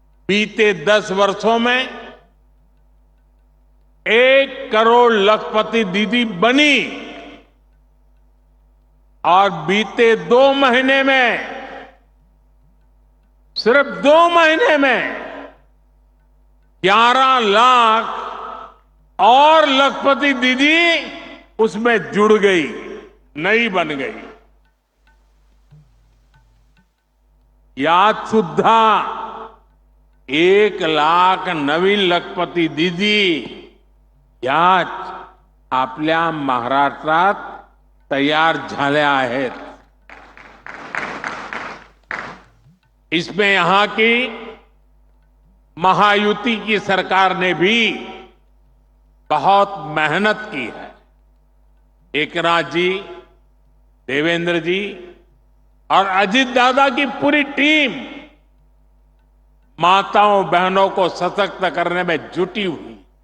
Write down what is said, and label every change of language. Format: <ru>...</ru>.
<hi>बीते 10 वर्षों में 1 करोड़ लखपति दीदी बनी और बीते 2 महीने में, सिर्फ 2 महीने में 11 लाख और लखपति दीदी उसमें जुड़ गई, नई बन गई।</hi> <mr>यात सुद्धा 1 लाख नवीन लखपती दीदी याच आपल्या महाराष्ट्रात तयार झाल्या आहेत।</mr> <hi>इसमें यहां की महायुति की सरकार ने भी बहुत मेहनत की है। एकनाथ जी, देवेंद्र जी और अजीत दादा की पूरी टीम माताओं बहनों को सशक्त करने में जुटी हुई।</hi>